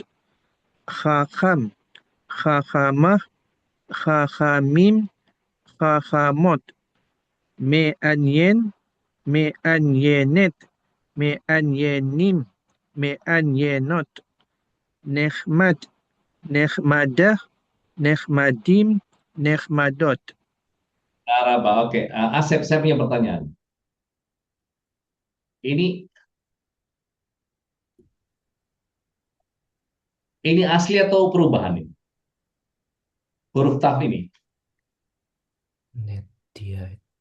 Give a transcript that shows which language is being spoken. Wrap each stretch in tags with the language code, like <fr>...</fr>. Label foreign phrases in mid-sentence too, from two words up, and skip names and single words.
<he>חכם, חכמה, חכמים, חכמות. מעניין, מעניינת, מעניינים, מעניינות. נחמד, נחמדה, נחמדים, נחמדות.</he> <id>Araba, oke. Asep, saya punya pertanyaan. Ini ini asli atau perubahan ini? Huruf taf ini.</id> <he>Netia.</he>